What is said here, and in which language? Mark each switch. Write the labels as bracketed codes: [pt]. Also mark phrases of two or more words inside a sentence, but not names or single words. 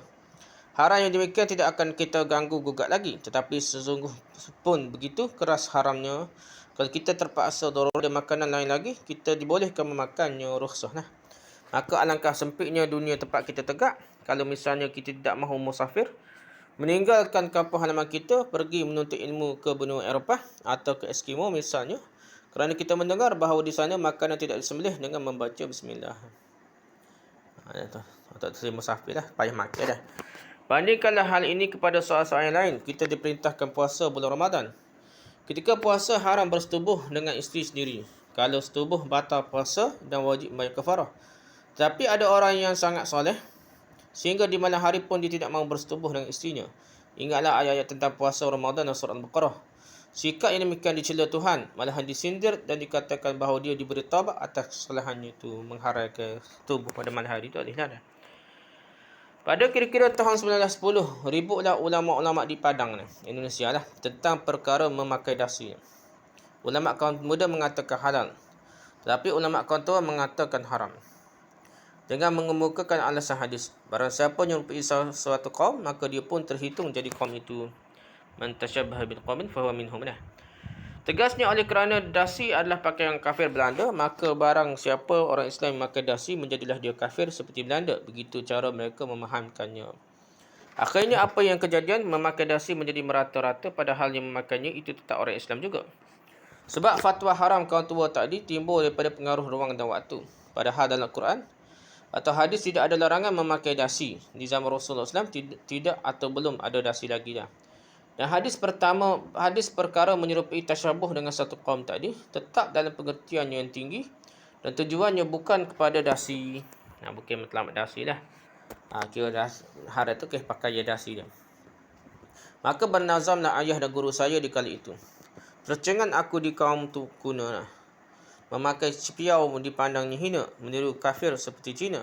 [ms] Haram yang demikian tidak akan kita ganggu gugat lagi, tetapi sesungguh pun begitu keras haramnya, kalau kita terpaksa dorong dan makanan lain lagi, kita dibolehkan memakannya rukhsah. Maka alangkah sempitnya dunia tempat kita tegak kalau misalnya kita tidak mahu musafir, meninggalkan kampung halaman kita, pergi menuntut ilmu ke benua Eropah atau ke Eskimo misalnya, kerana kita mendengar bahawa di sana makanan tidak disembelih dengan membaca bismillah. Tak terima musafir dah, payah makan dah. Bandingkanlah hal ini kepada soal-soal yang lain. Kita diperintahkan puasa bulan Ramadan. Ketika puasa haram bersetubuh dengan isteri sendiri. Kalau setubuh batal puasa dan wajib bayar kafarah. Tapi ada orang yang sangat soleh, sehingga di malam hari pun dia tidak mahu bersetubuh dengan isterinya. Ingatlah ayat-ayat tentang puasa Ramadan dan surah Al-Baqarah. Sikap yang demikian dicela Tuhan, malahan disindir dan dikatakan bahawa dia diberi taubat atas kesalahannya itu, mengharaikan tubuh pada malam hari itu adalah. Pada kira-kira tahun 1910, ributlah ulama-ulama di Padang, Indonesia lah, tentang perkara memakai dasi. Ulama kaum muda mengatakan halal, tetapi ulama kaum tua mengatakan haram, dengan mengemukakan alasan hadis. Barang siapa yang menyerupai suatu kaum, maka dia pun terhitung jadi kaum itu. [ar] من تشبه بقوم فهو منهم. [ms] Tegasnya, oleh kerana dasi adalah pakaian kafir Belanda, maka barang siapa orang Islam memakai dasi, menjadilah dia kafir seperti Belanda. Begitu cara mereka memahamkannya. Akhirnya apa yang kejadian, memakai dasi menjadi merata-rata, padahal yang memakainya itu tetap orang Islam juga. Sebab fatwa haram kaum tua tadi timbul daripada pengaruh ruang dan waktu. Padahal dalam Quran atau hadis tidak ada larangan memakai dasi. Di zaman Rasulullah SAW tidak atau belum ada dasi lagi dah. Dan hadis perkara menyerupai tasyabuh dengan satu kaum tadi tetap dalam pengertian yang tinggi dan tujuannya bukan kepada dasi. Bukan matlamat dasi lah. Kira harat tu pakai dasi dia. Maka bernazamlah ayah dan guru saya di kali itu. Tercengang aku di kaum tu kuna. Memakai cipiau dipandangnya hina, meniru kafir seperti Cina.